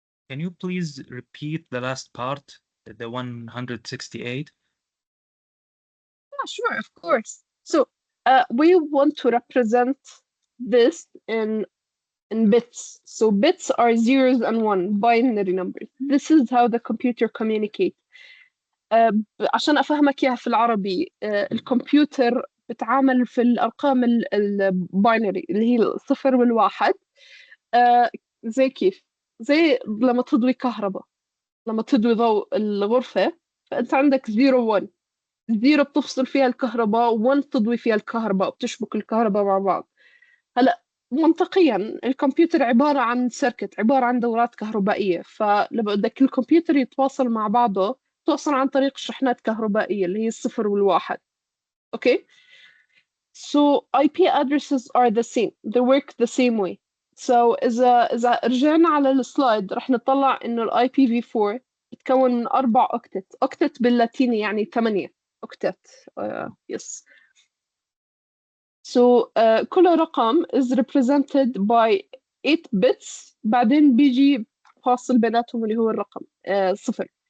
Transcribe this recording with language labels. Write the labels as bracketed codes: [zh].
[en] Can you please repeat the last part, the 168? Yeah, sure, of course. So we want to represent this in bits. So bits are zeros and one, binary numbers. This is how the computer communicates. [ar] عشان أفهمك إياها في العربي، الكمبيوتر بتعامل في الأرقام الباينري اللي هي الصفر والواحد. زي كيف؟ زي لما تضوي كهرباء، لما تضوي ضوء الغرفة، فأنت عندك 0 1. 0 بتفصل فيها الكهرباء، 1 تضوي فيها الكهرباء وبتشبك الكهرباء مع بعض. هلا منطقيا الكمبيوتر عبارة عن سيركت، عبارة عن دورات كهربائية، فلما بدك الكمبيوتر يتواصل مع بعضه توصل عن طريق شحنات كهربائية اللي هي الصفر والواحد. [en] Okay? So IP addresses are the same. They work the same way. So [ar] إذا رجعنا على السلايد رح نطلع إنه ال IPv4 بتكون من 4 أوكتت. أوكتت باللاتيني يعني 8 أوكتت. [en] Yes. So [ar] كل رقم [en] is represented by 8 bits، [ar] بعدين بيجي فاصل بيناتهم اللي هو الرقم صفر.